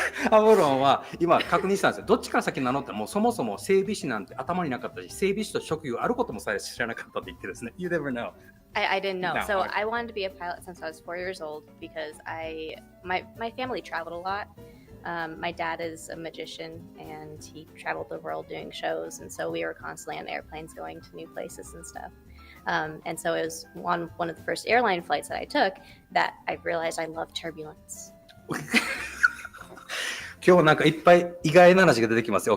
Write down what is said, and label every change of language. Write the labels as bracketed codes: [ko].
[ja] アボロンは今確認したんですよ。どっちから先なのって、もうそもそも整備士なんて頭になかったし、整備士と職業あることもさえ知らなかったって言ってですね。 [en] You never know. I didn't know. No, So okay. I wanted to be a pilot since I was 4 years old because my family traveled a lot. My dad is a magician and he traveled the world doing shows, and so we were constantly on airplanes going to new places and stuff. And so it was on one of the first airline flights that I took that I realized I love turbulence. [ja] 今日なんかいっぱい意外な話が出てきますよ。